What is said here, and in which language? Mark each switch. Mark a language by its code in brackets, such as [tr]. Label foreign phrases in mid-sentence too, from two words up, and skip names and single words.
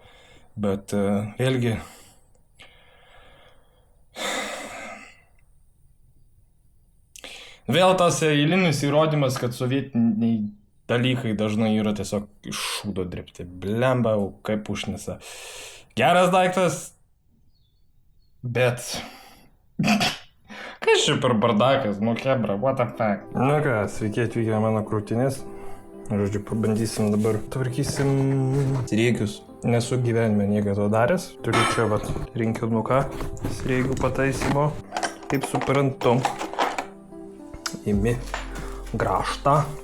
[lt] Bet vėlgi vėl tas eilinis įrodymas, kad sovietiniai dalykai dažnai yra tiesiog iš šūdo dirbti. Blemba, kaip užnisa. Geras daiktas, bet kas čia per bardakas, nu kebra, [en] what the fuck. [lt] Nu ką, sveiki atvykę mano krūtinės. Žodžiu, pabandysim dabar. Tvarkysim sriegius. Nesu gyvenime niekada to daręs. Turiu čia vat rinkinuką sriegių pataisymo. Kaip suprantu. Imi grąžtą.